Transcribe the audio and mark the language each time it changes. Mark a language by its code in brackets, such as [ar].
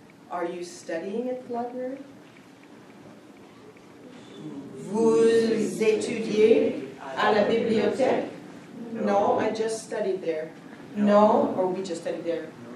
[en] Are you studying at the library? [fr] Vous étudiez à la bibliothèque? [en] No, I just studied there. No, or we just studied there.